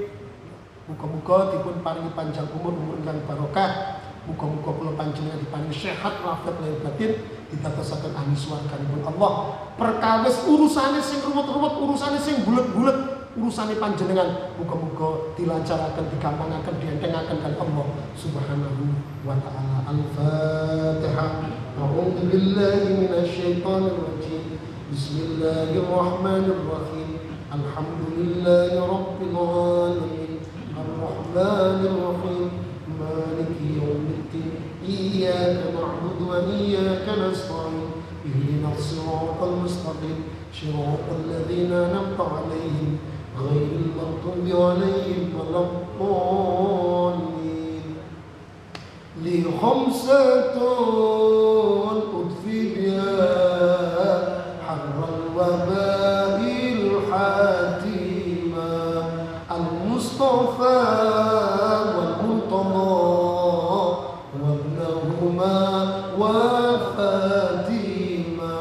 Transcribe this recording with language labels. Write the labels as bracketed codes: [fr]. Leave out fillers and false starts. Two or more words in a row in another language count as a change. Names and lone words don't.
[jv] Muga-muga dipun paringi panjang umur ingkang barokah. Muga-muga kula panjenengan diparingi sehat walafiat lahir batin, ditadosaken ahli swarganipun Allah. Perkawis urusane sing ruwet-ruwet, urusane sing bulet-bulet, urusane panjenengan muga-muga dilancaraken, digampangaken, dientengaken kali [ar] الله سبحانه وتعالى. Al-Fatihah. أعوذ بالله من الشيطان الرجيم. بسم الله الرحمن الرحيم. الحمد لله رب العالمين. الرحمن الرحيم. مالك يوم الدين. إياك نعبد وإياك نستعين. اهدنا الصراط المستقيم. صراط الذين أنعمت عليهم غير المغضوب عليهم ولا الضالين. لي خمسة أطفي بها حر الوباء الحاطمة المصطفى والمرتضى وابناهما وفاطمة.